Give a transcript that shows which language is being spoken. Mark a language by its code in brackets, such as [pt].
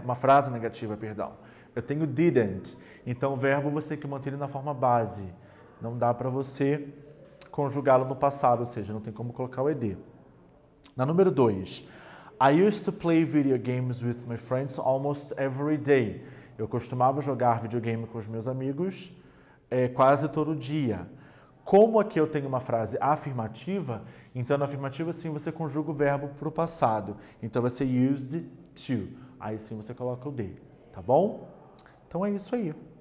[pt] Uma frase negativa, perdão. Eu tenho didn't, então o verbo você tem que manter ele na forma base. Não dá para você conjugá-lo no passado, ou seja, não tem como colocar o ed. Na número 2, [en] I used to play video games with my friends almost every day. [pt] Eu costumava jogar videogame com os meus amigos quase todo dia. Como aqui eu tenho uma frase afirmativa, então na afirmativa sim você conjuga o verbo para o passado. Então vai ser used to. Aí sim você coloca o de, tá bom? Então é isso aí.